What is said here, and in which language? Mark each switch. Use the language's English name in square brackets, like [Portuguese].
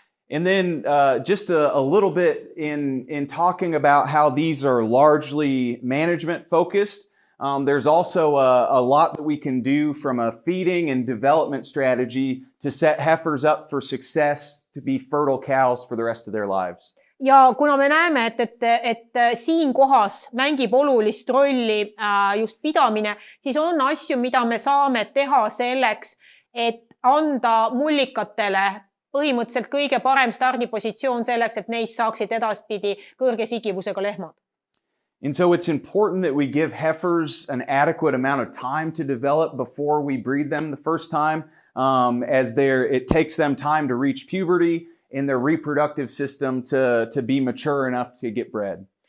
[English] And then just a little bit in talking about how these are largely management focused, there's also a lot that we can do from a feeding and development strategy to set heifers up for success to be fertile cows for the rest of their lives. [Estonian] Ja kuna me näeme, et siin kohas mängib olulist rolli just pidamine, siis on asju, mida me saame teha selleks, et anda mullikatele põhimõtteliselt kõige parem stardipositsioon selleks, et neist saaksid edaspidi kõrge sigivusega lehmad. [English] And so it's important that we give heifers an adequate amount of time to develop before we breed them the first time, as it takes them time to reach puberty in their reproductive system to be mature enough to get bred.